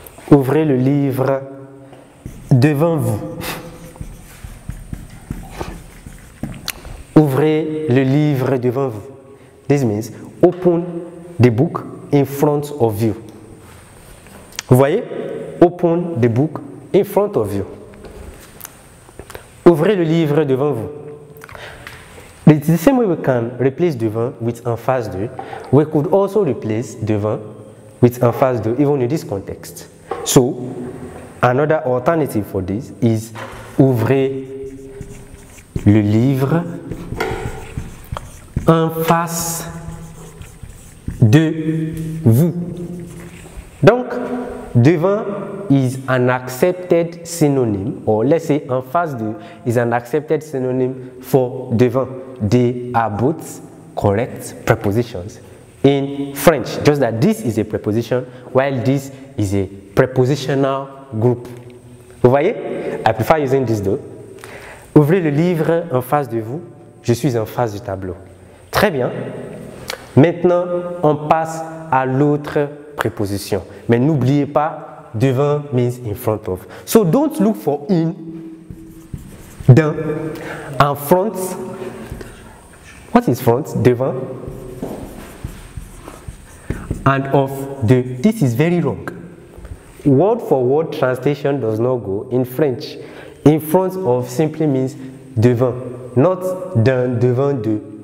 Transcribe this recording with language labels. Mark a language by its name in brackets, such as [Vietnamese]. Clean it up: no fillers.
[French] Ouvrez le livre devant vous. Ouvrez le livre devant vous. [English] This means open the book in front of you. [French] Vous voyez? [English] Open the book in front of you. [French] Ouvrez le livre devant vous. [English] It's the same way we can replace devant with en face de. We could also replace devant with en face de, even in this context. So, another alternative for this is [French] ouvrez le livre en face de vous. [English] Donc, devant is an accepted synonym, or let's say en face de is an accepted synonym for devant. They are both correct prepositions in French, just that this is a preposition while this is a prepositional group. [French] Vous voyez? [English] I prefer using this though. [French] Ouvrez le livre en face de vous. Je suis en face du tableau. Très bien. Maintenant, on passe à l'autre préposition. Mais n'oubliez pas, [English] devant means in front of. So don't look for in, dans, en front. What is front? Devant. And of, de. This is very wrong. Word for word translation does not go in French. In front of simply means devant, not dans, devant, de.